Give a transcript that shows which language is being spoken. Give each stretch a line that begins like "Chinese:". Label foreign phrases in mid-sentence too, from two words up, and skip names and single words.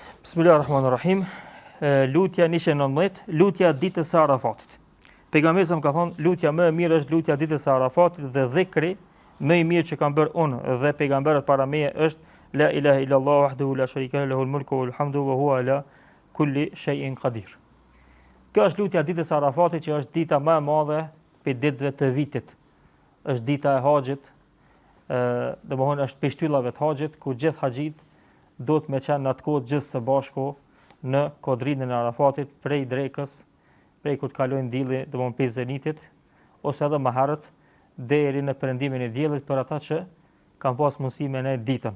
Albanian: Bismillahirrahmanirrahim. Lutja 119, lutja ditës së Arafatit. Pejgamberi sa më ka thonë, lutja më e mirë është lutja ditës së Arafatit dhe dhikri më i mirë që kam bërë unë dhe pejgamberët para meje është
Arabic: لا إله إلا الله وحده لا شريك له الملك والحمد وهو على كل شيء قدير.
Albanian: Kjo është lutja ditës së Arafatit, që është dita më e madhe për ditëve të vitit. Është dita e haxhit, domthonë është pishtyllave të haxhit, ku gjithë haxhit do të me qenë në atë kohë gjithë së bashku në kodrinën e Arafatit, prej drekës, prej ku të kalojnë dielli, domthonë pjesë zenitit, ose edhe më herët deri në perëndimin e diellit për ata që kanë pas mundësi me ne ditën.